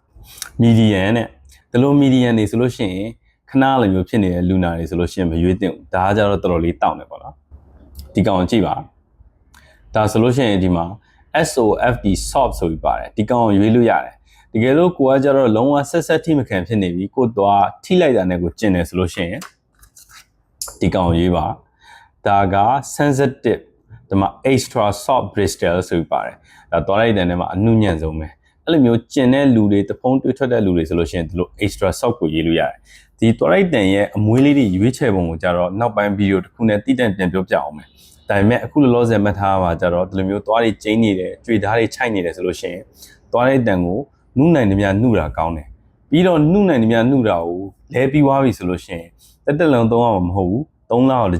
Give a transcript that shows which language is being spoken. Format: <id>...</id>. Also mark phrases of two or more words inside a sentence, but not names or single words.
<my>median နဲ့ဒီလို median တွေဆိုလို့ရှိရင်ခဏလိုမျိုးဖြစ်နေတဲ့လူနာတွေဆိုလို့ရှိရင်မရွေးသင့်ဘူးဒါကကြတော့တော်တော်လေးတောင့်နေပေါ့နော်ဒီကောင်ကြည့်ပါဒါဆိုလို့ရှိရင်ဒီမှာ SOFD soft ဆိုပြီးပါတယ်ဒီကောင်ကိုရွေးလို့ရတယ်တကယ်လို့ကိုကကြတော့လုံးဝဆက်ထိမခံဖြစ်နေပြီကိုသွားထိလိုက်တာနဲ့ကိုကျင်တယ်ဆိုလို့ရှိရင်ဒီကောင်ကိုရွေးပါဒါက sensitive ဒီမှာ</my> <en>extra soft bristle</en> <my>ဆိုပြီးပါတယ်ဒါသွားလိုက်တဲ့နေရာမှာအနှုညံ့ဆုံးပဲအဲ့လိုမျိုးကျင်တဲ့လူတွေတဖုံးတွေးထွက်တဲ့လူတွေဆိုလို့ရှိရင်ဒီလို</my> <en>extra soft</en> <my>ကိုရေးလို့ရတယ်ဒီသွားလိုက်တဲ့ရဲ့အမွေးလေးတွေရွေးချယ်ပုံကိုကြတော့နောက် ပိုင်းဗီဒီယိုတစ်ခုနဲ့တိကျပြန်ပြောပြအောင်မယ်ဒါပေမဲ့အခုလောလောဆယ်မှတ်ထားပါကြတော့ဒီလိုမျိုးသွားတွေကျင်းနေတယ်ကြွေသားတွေခြိုက်နေတယ်ဆိုလို့ရှိရင်သွားလိုက်တဲ့ကိုနှုနိုင်သမျှနှုတာကောင်းတယ်ပြီးတော့နှုနိုင်သမျှနှုတာကိုလဲပြီးသွားပြီဆိုလို့ရှိရင်တက်လုံးသုံးရမှာမဟုတ်ဘူး3လအောင်တစ်</my>